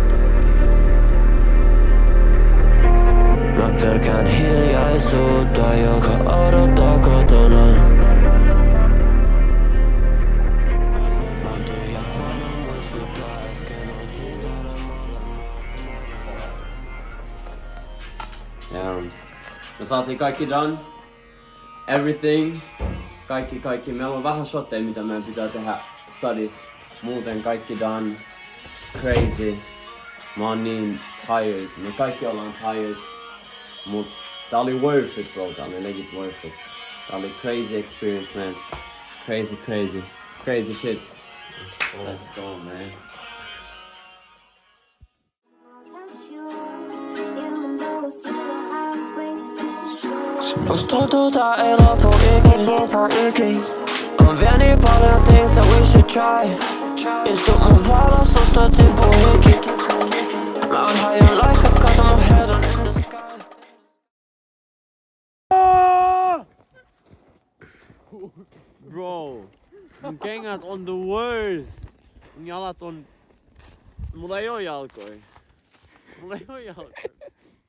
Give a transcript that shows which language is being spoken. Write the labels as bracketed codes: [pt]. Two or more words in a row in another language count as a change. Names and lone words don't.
[fi] Mä pelkään hiljaisuutta, joka odottaa kotona. Me saatiin kaikki done. [en] Everything. [fi] Kaikki. Meillä on vähän shotteja, mitä meidän pitää tehdä studies. Muuten kaikki done. Crazy. Mä oon niin tired. Me kaikki ollaan tired. Mut tää oli [en] worth it, bro. [fi] Tää oli legit [en] worth it. [fi] Tää oli [en] crazy experience, man. Crazy shit. Let's go, man. [fi] Musta tuntuu tää ei lopu ikin. On vielä niin paljon [en] things that we should try. [fi] Istu mun päällä, susta tippuu hiki. Mä oon [en] high on life [fi] ja kato mun [en] head on in the sky. Bro, [fi] mun kengät on [en] the worst. [fi] Mun jalat on... Mulla ei oo jalkoja.